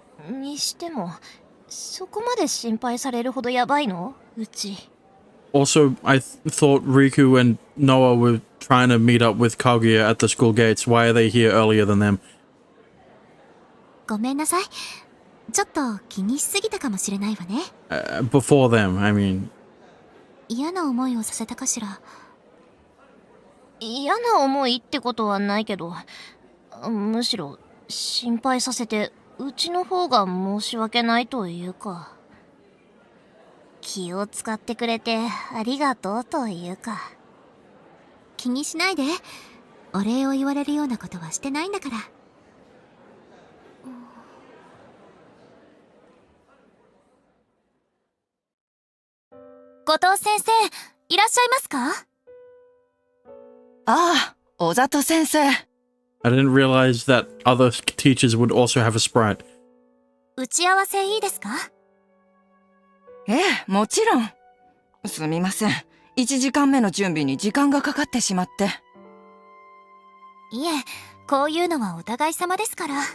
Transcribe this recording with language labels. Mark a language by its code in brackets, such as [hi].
[ja] にしてもそこまで心配されるほどやばいの？うち。 [en] Also, I thought Riku and Noah were trying to meet up with Kaguya at the school gates. Why are they here earlier than them? [ja] ごめんなさい。ちょっと気にしすぎたかもしれないわね。 [en] Before them, I mean. [ja] 嫌な思いをさせたかしら。嫌な思いってことはないけど、むしろ心配させてうちの方が申し訳ないというか、気を使ってくれてありがとうというか。気にしないで。お礼を言われるようなことはしてないんだから。後藤先生、いらっしゃいますか？ああ、小里先生。 [en] I didn't realize that other teachers would also have a sprite. [ja] 打ち合わせいいですか？ええ、もちろん。すみません。 1時間目の準備に時間がかかってしまって。いえ、こういうのはお互い様ですから。